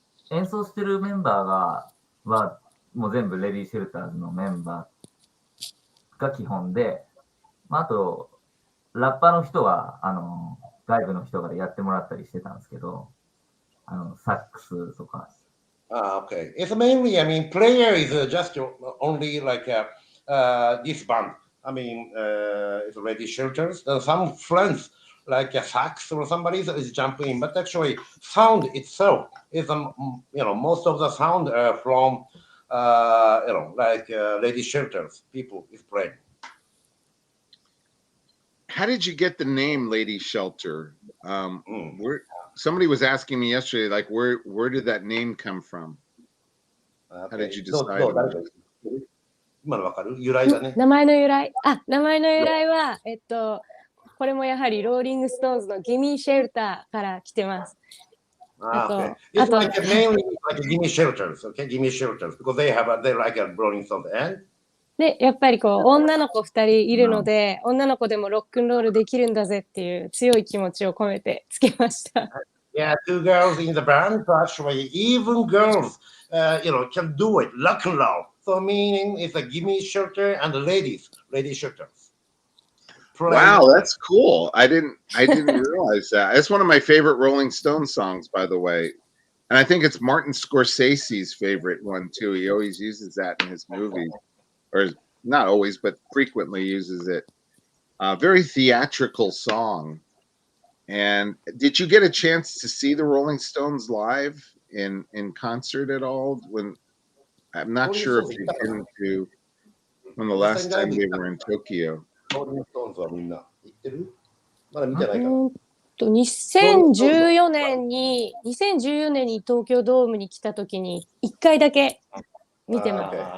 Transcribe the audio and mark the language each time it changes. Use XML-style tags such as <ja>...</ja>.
<ja>演奏してるメンバーはもう全部レディーシェルターズのメンバーが基本で、あと、ラッパーの人は、外部の人からやってもらったりしてたんですけど、サックスとか。</ja> <en>Okay. It's mainly, I mean, player is just only like this band. I mean, it's already shelters. Some friends, like a sax or somebody is jumping in, but actually, sound itself is, most of the sound from, like lady shelters, people is playing. How did you get the name Lady Shelter? Somebody was asking me yesterday, like, where did that name come from? How did you decide?</en> <ja>今のわかる？由来だね。名前の由来。名前の由来は、これもやはりローリングストーンズのギミーシェルターから来てます。</ja> <en>Okay. It's like mainly like gimme shelters, okay? Gimme shelters because they're like a Rolling Stones. And</en> <ja>で、やっぱりこう、女の子2人いるので、女の子でもロックンロールできるんだぜっていう強い気持ちを込めてつけました。</ja> <en>yeah, two girls in the band, so actually even girls, can do it, rock and roll. So meaning it's a gimme shelter and the lady shelters. Wow, that's cool. I didn't realize that. It's one of my favorite Rolling Stones songs, by the way. And I think it's Martin Scorsese's favorite one too. He always uses that in his movies. Or not always, but frequently uses it. Very theatrical song. And did you get a chance to see the Rolling Stones live in concert at all? When I'm not sure if you've been to when the last time they were in Tokyo.</en> <ja>はみんな行ってる？まだ見てないかな。 2014年に東京ドームに来た時に1回だけ見てます。</ja>